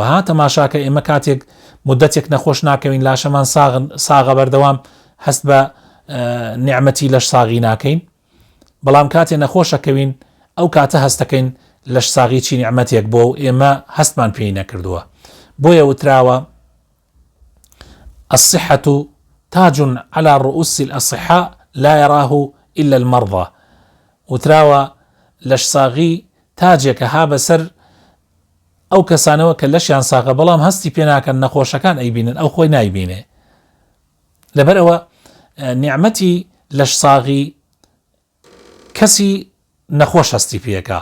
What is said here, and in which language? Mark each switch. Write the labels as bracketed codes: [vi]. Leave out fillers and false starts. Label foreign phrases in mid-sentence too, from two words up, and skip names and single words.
[ckb] ها تەماشاکە ئێمە کاتێک مدەتێک نەخۆش ناکەوین، لاشەمان ساغە بەردەوام هەست بە نیعمەتی لەش ساغی ناکەین، بەڵام کاتێ نەخۆشەکەوین ئەو کاتە هەستەکەین لەش ساغی چی نیعمەتێک بۆ و ئێمە هەستمان پێی نەکردووە. بۆیە وتراوە [ar] الصحة تاج على رؤوس الأصحاء لا يراه إلا المرضى. [ckb] وتراوە لەش ساغی تاجێکە ها بەسەر ئەو کەسانەوە کە لەشیان ساغە بەڵام هەستی پێ ناکەن، نەخۆشەکان ئەیبینن، ئەو خۆی نایبینێ. لەبەرەوە نیعمەتی لەش ساغی کەسی نەخۆش هەستی پێەکە.